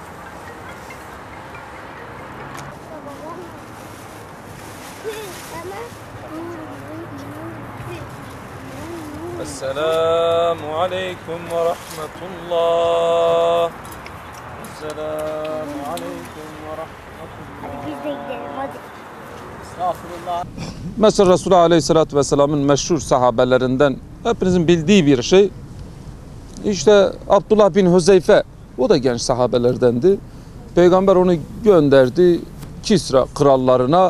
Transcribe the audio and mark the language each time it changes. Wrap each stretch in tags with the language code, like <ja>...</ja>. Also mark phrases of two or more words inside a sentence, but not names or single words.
<ar>السلام عليكم ورحمة الله السلام عليكم ورحمة الله</ar> <tr>Estağfurullah. Mesela Resulullah Aleyhisselatü Vesselam'ın meşhur sahabelerinden hepinizin bildiği bir şey. İşte Abdullah bin Huzeyfe, o da genç sahabelerdendi. Peygamber onu gönderdi Kisra krallarına.</tr>